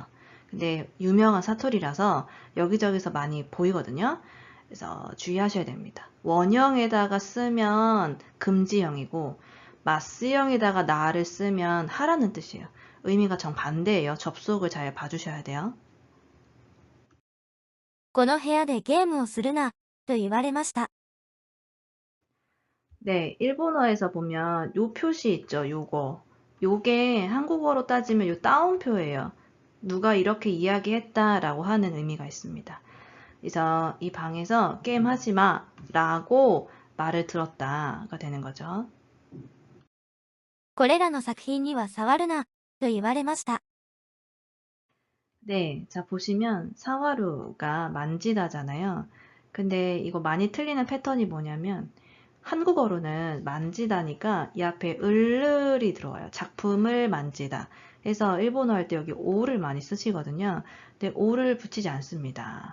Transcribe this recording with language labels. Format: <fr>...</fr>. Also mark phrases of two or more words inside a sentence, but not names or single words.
<ko>근데 유명한 사투리라서 여기저기서 많이 보이거든요. 그래서 주의하셔야 됩니다. 원형에다가 쓰면 금지형이고 마스형에다가 나를 쓰면 하라는 뜻이에요. 의미가 정반대예요. 접속을 잘 봐주셔야 돼요.</ko> <ja>この部屋でゲームをするな、と言われました。</ja> <ko>네, 일본어에서 보면 요 표시 있죠, 요거. 요게 한국어로 따지면 요 따옴표예요. 누가 이렇게 이야기했다라고 하는 의미가 있습니다. 그래서 이 방에서 게임하지 마 라고 말을 들었다가 되는 거죠.</ko> <ja>これらの作品には触るな、と言われました。</ja> <ko>네, 자 보시면 사와루가 만지다잖아요. 근데 이거 많이 틀리는 패턴이 뭐냐면 한국어로는 만지다니까 이 앞에 을을이 들어와요. 작품을 만지다. 그래서 일본어 할 때 여기 오를 많이 쓰시거든요. 근데 오를 붙이지 않습니다.</ko>